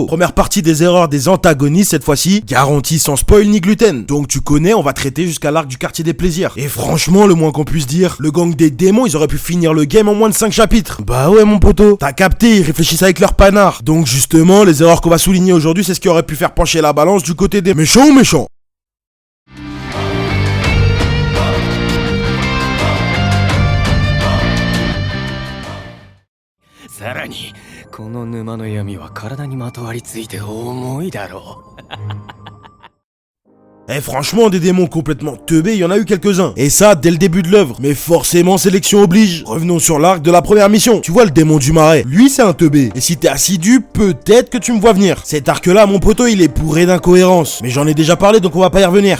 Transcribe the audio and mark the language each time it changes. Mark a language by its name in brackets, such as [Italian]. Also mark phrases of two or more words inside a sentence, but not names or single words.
[French] Première partie des erreurs des antagonistes cette fois-ci, garantie sans spoil ni gluten. Donc tu connais, on va traiter jusqu'à l'arc du quartier des plaisirs. Et franchement, le moins qu'on puisse dire, le gang des démons, ils auraient pu finir le game en moins de 5 chapitres. Bah ouais mon poteau, t'as capté, ils réfléchissent avec leur panard. Donc justement, les erreurs qu'on va souligner aujourd'hui, c'est ce qui aurait pu faire pencher la balance du côté des méchants ou méchants. [Japanese] さらにこの沼の闇は体にまとわりついて重いだろう。 [French] Eh franchement, des démons complètement teubés, il y en a eu quelques-uns. Et ça, dès le début de l'œuvre. Mais forcément, sélection oblige. Revenons sur l'arc de la première mission. Tu vois le démon du marais, lui c'est un teubé. Et si t'es assidu, peut-être que tu me vois venir. Cet arc-là, mon poteau, il est bourré d'incohérences. Mais j'en ai déjà parlé, donc on va pas y revenir.